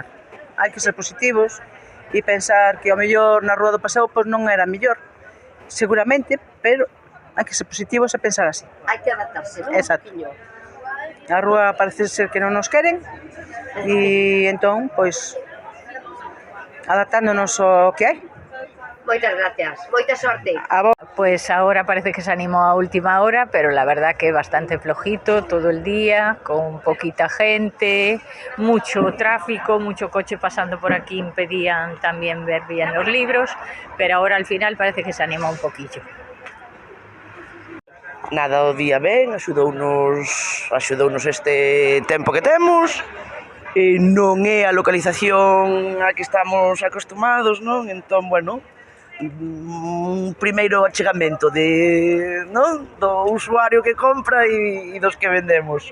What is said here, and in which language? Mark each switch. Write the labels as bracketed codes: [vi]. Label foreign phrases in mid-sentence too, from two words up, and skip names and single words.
[gl] Hai que ser positivos e pensar que ao mellor na Rúa do Paseo pois non era mellor, seguramente, pero hai que ser positivos e pensar así. Hai que adaptarse, non? Exacto. A Rúa parece ser que non nos queren e entón, pois, adaptándonos ao que hai. Moitas gracias, moita sorte. [es] Pues ahora parece que se animó a última hora, pero la verdad que bastante flojito todo el día, con poquita gente, mucho tráfico, mucho coche pasando por aquí, impedían también ver bien los libros, pero ahora al final parece que se animó un poquillo. [gl] Nada, o día ben, axudounos este tempo que temos, non é a localización a que estamos acostumados, non? Entón, bueno, un primeiro achegamento do usuario que compra e dos que vendemos.